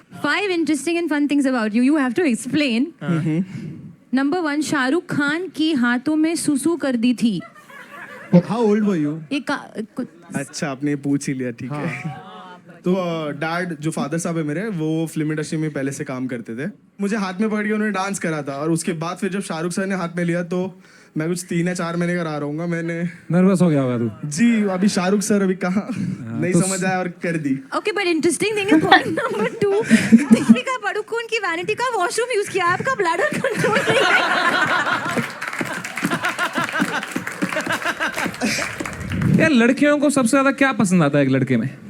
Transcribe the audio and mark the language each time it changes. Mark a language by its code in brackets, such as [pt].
[en] 5 interesting and fun things about you. You have to explain. [hi] Number 1, Shahrukh Khan की हाथों में सुसु कर दी थी। [en] How old were you? [hi] ये अच्छा, आपने पूछ ही लिया, ठीक है। तो डैड जो फादर साहब है मेरे, वो फिल्म इंडस्ट्री में पहले से काम करते थे। मुझे हाथ में पकड़ के उन्होंने डांस करा था, और उसके बाद फिर जब शाहरुख सर ने हाथ में लिया तो मैं कुछ 3 या 4 महीने का रहा रहूंगा। मैंने नर्वस हो गया होगा तू। जी, अभी शाहरुख सर अभी कहाँ नहीं समझ आया और कर दी। [en] Okay, but interesting thing is point number 2. [hi] Deepika Padukone की वैनिटी का वॉशरूम यूज किया, आपका ब्लैडर कंट्रोल नहीं है। यार लड़कियों को सबसे ज्यादा क्या पसंद आता है एक लड़के में?